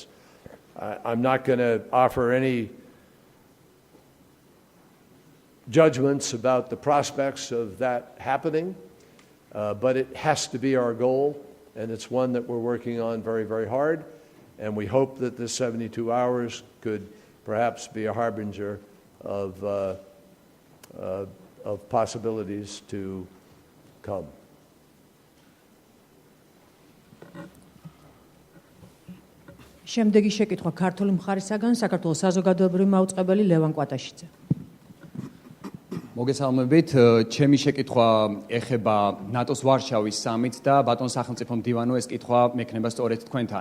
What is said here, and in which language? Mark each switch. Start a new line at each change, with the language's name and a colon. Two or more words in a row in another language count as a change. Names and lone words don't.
English: I'm not going to offer any judgments about the prospects of that happening, but it has to be our goal, and it's one that we're working on very, very hard, and we hope that this 72 hours could perhaps be a harbinger of possibilities to come.
Georgian: შემდეგი შეკითხვა ქართული მხარისაგან საქართველოს საზოგადოებრივი მაუწყებელი ლევან კვატაშიძე. მოგესალმებით, ჩემი შეკითხვა ეხება ნატოს ვარშავის სამიტს და ბატონ სახელმწიფო მდივანო, ეს კითხვა მექნება სწორედ თქვენთან.